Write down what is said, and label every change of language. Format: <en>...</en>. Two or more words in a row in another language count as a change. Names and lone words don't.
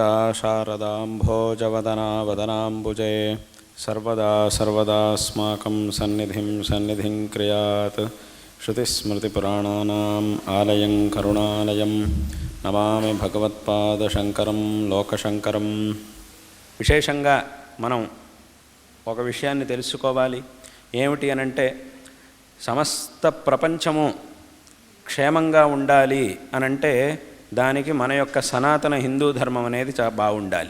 <sa>शारदाम्भोजवदना वदनाम्बुजे सर्वदा सर्वदास्माकं सन्निधिं क्रियात् श्रुतिस्मृतिपुराणानाम् आलयं करुणालयं नमामि भगवत्पादशङ्करं लोकशङ्करं.</sa> <te>విశేషంగా మనం ఒక విషయాన్ని తెలుసుకోవాలి. ఏమిటి అనంటే, సమస్త ప్రపంచము క్షేమంగా ఉండాలి అనంటే దానికి మన యొక్క సనాతన హిందూ ధర్మం అనేది బాగుండాలి.</te>